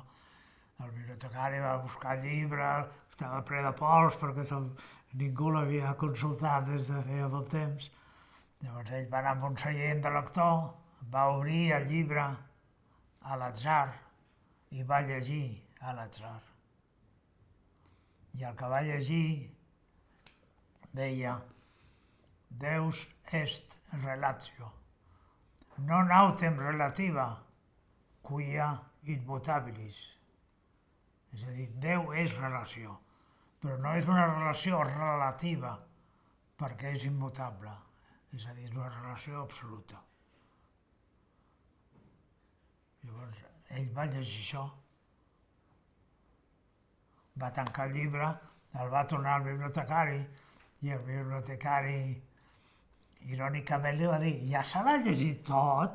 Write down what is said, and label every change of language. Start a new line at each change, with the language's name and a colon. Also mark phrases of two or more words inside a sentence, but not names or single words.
Catalan: El bibliotecari va buscar llibres, estava ple de pols perquè ningú l'havia consultat des de feia molt temps. Llavors ell va anar amb un seient de lector, va obrir el llibre a l'atzar i va llegir a l'atzar. I el que va llegir deia:
Latin: Deus est relatio, non autem relativa, quia immutabilis.
Catalan: És a dir, Déu és relació, però no és una relació relativa perquè és immutable, és a dir, és una relació absoluta. Llavors, ell va llegir això, va tancar el llibre, el va tornar al bibliotecari, i el bibliotecari irònicament li va dir: ja se l'ha llegit tot?